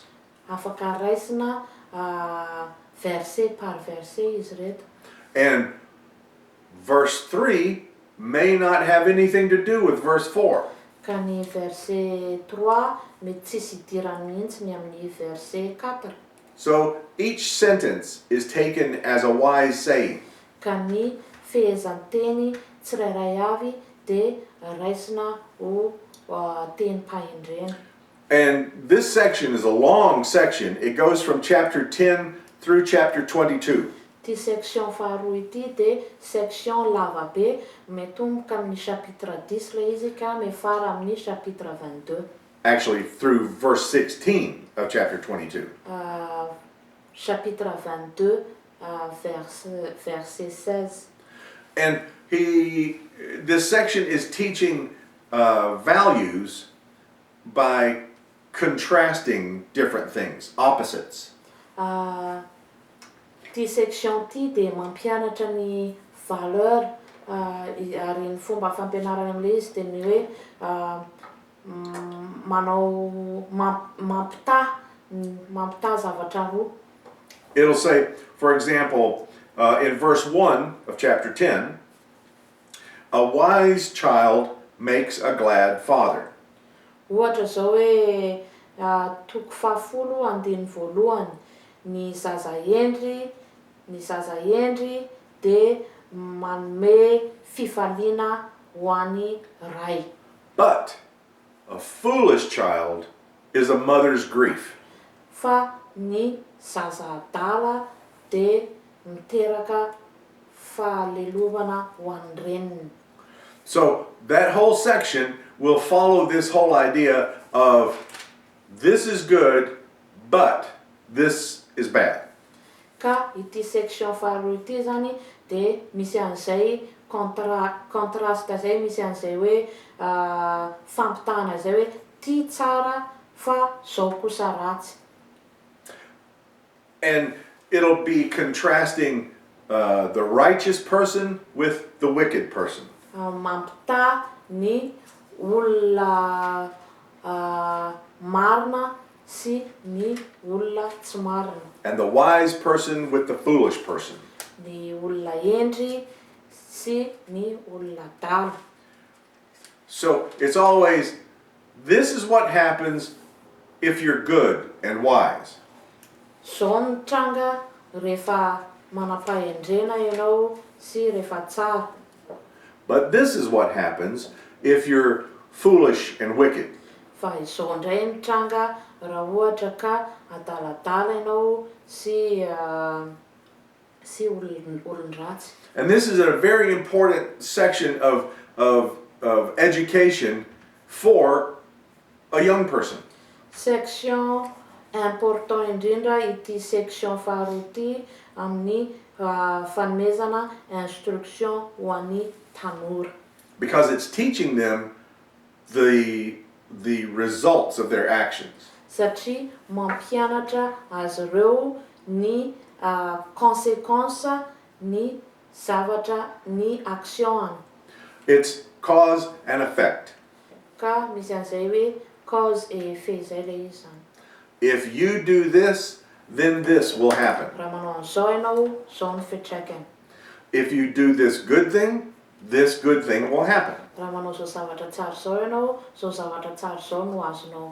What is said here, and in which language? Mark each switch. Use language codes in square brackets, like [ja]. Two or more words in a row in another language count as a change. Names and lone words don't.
[mg] Afaka raisina [fr] verset par verset [mg] izy reto. [en] And verse 3 may not have anything to do with verse 4. [mg] Ka ny verset 3 mety tsisy idirany mihitsy ny amin'ny verset 4. [en] So each sentence is taken as a wise saying. [mg] Ka ny fehezan-teny tsirairay avy dia raisina ho tenim-pahendreny. [en] And this section is a long section. It goes from chapter 10 through chapter 22. [mg] Ty section faharoa ity dia section lava be, metomboka amin'ny chapitre 10 le izy ka mefara amin'ny chapitre 22. [en] Actually, through verse 16 of chapter 22. [fr] Chapitre 22, verset 16. [en] And this section is teaching values by contrasting different things, opposites. [mg] Ty section ty dia mampianatra ny valeur ary ny fomba fampianarana amin'ilay izy dia ny hoe mampita zavatra roa. [en] It'll say, for example, in verse 1 of chapter 10, a wise child makes a glad father. [mg] Ohatra zao hoe toko fahafolo andiny voalohany, ny zaza endry dia manome fifaliana ho an'ny ray. [en] But a foolish child is a mother's grief. [mg] Fa ny zaza adala dia miteraka fahalelovana ho an'ny reniny. [en] So that whole section will follow this whole idea of this is good, but this is bad. [mg] Ka ity section faharoa ity zany dia misy an'izay contraste zay, misy an'izay hoe fampitahana zay hoe ty tsara fa zao kosa ratsy. [en] And it'll be contrasting the righteous person with the wicked person. [mg] Mampita ny olona marina sy ny olona tsy marina. [en] And the wise person with the foolish person. [mg] Ny olona endry sy ny olona dala. [en] So it's always, this is what happens if you're good and wise. [mg] Zao ny tranga rehefa manampahendrena ianao sy rehefa tsara. [en] But this is what happens if you're foolish and wicked. [mg] Fa izao indray ny tranga raha ohatra ka adaladala ianao sy olon-dratsy. [en] And this is a very important section of education for a young person. [fr] Section important [mg] indrindra ity section faharoa ity amin'ny fanomezana instruction ho an'ny tanora. [en] Because it's teaching them the results of their actions. [mg] Satria mampianatra azy ireo ny conséquence ny zavatra ny action. [en] It's cause and effect. [mg] Ka misy an'izay hoe [fr] cause et effet [mg] zay le izy zany. [en] If you do this, then this will happen. [mg] Raha manao an'izao ianao, zao ny fiantraikany. [en] if you do this good thing will happen. [mg] Raha manao zao zavatra tsara zao ianao, zao zavatra tsara zao no azonao.